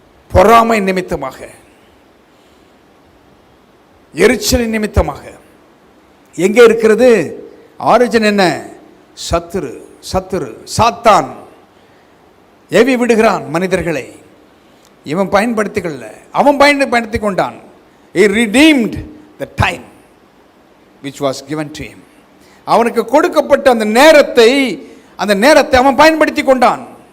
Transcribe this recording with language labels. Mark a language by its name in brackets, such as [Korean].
[Tamil] பொறாமை நிமித்தமாக, எரிச்சலின் நிமித்தமாக. எங்கே இருக்கிறது ஆரிஜின்? என்ன? சத்துரு, சத்துரு சாத்தான் ஏவி விடுகிறான் மனிதர்களை. இவன் பயன்படுத்திக்கொள்ள, அவன் பயன்படுத்தி கொண்டான். [English] He redeemed the time which was given to him. [Tamil] அவனுக்கு கொடுக்கப்பட்ட அந்த நேரத்தை அவன் பயன்படுத்தி கொண்டான்.